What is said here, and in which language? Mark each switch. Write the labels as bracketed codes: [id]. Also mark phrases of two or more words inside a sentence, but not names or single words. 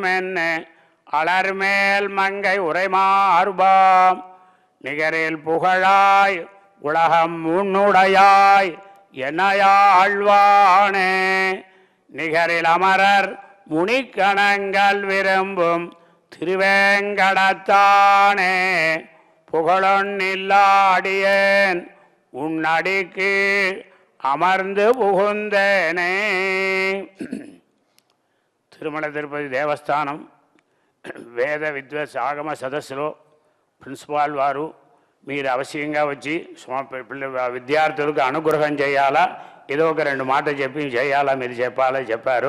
[ta] என்ன அலர்மேல் மங்கை உரைமார்பாம் நிகரில் புகழாய் உலகம் முன்னுடையாய் என்னையாழ்வானே நிகரில் அமரர் முனிக்கணங்கள் விரும்பும் திருவேங்கடத்தானே புகழொன்னில்லாடியேன் உன்னடிக்கு அமர்ந்து புகுந்தேனே. [te] తిరుమల తిరుపతి దేవస్థానం వేద విద్వత్ ఆగమ సదస్సులో ప్రిన్సిపాల్ వారు మీరు అవశ్యంగా వచ్చి విద్యార్థులకు అనుగ్రహం చేయాలా, ఏదో ఒక 2 మాటలు చెప్పి చేయాలా, మీరు చెప్పారు.